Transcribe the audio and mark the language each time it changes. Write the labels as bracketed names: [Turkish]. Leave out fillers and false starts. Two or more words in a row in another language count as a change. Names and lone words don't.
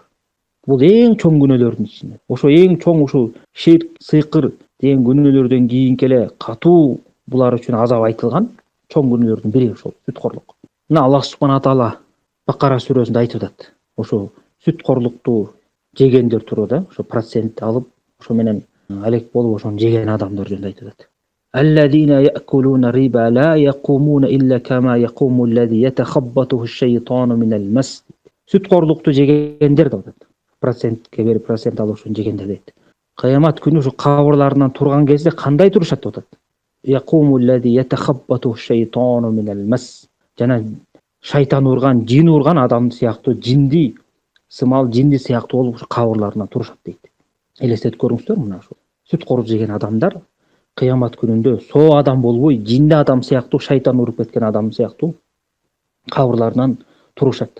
[Kyrgyz] Бул эң чоң күнөөлөрдүн ичинде. Ошо эң чоң ушул ширк, сыйкыр деген күнөөлөрдөн кийинки эле катуу булар үчүн азап айтылган чоң күнөөлөрдүн бири ошол сүткорлук. Мына Аллах [Arabic] سبحانه وتعالى [Kyrgyz] Бакара сүрөсүндө айтып атат. Ошо сүткорлукту жегендер тууруда, ошо процент алып ошо менен алек болуп ошону жеген адамдар жөнүндө айтып атат. [Arabic] الذين يأكلون الربا لا يقومون إلا كما يقوم الذي يتخبطه الشيطان من المس. [Kyrgyz] Сүткорлукту жегендер деп атат. Процентке берип процент алуучун жегендер дейт. Кыямат күнү ушу кабырларынан турган кезде кандай турушат деп атат. [Arabic] يقوم الذي يتخبطه الشيطان من المس. [Kyrgyz] Жана шайтан урган, жин урган адам сыяктуу, жинди сымал, жинди сыяктуу болуп ушу кабырларынан турушат дейт. Элестетип көрүңүздөр, мына ушу сүткор жеген адамдар кыямат күнүндө соо адам болбой, жинди адам сыяктуу, шайтан уруп кеткен адам сыяктуу кабырларынан турушат.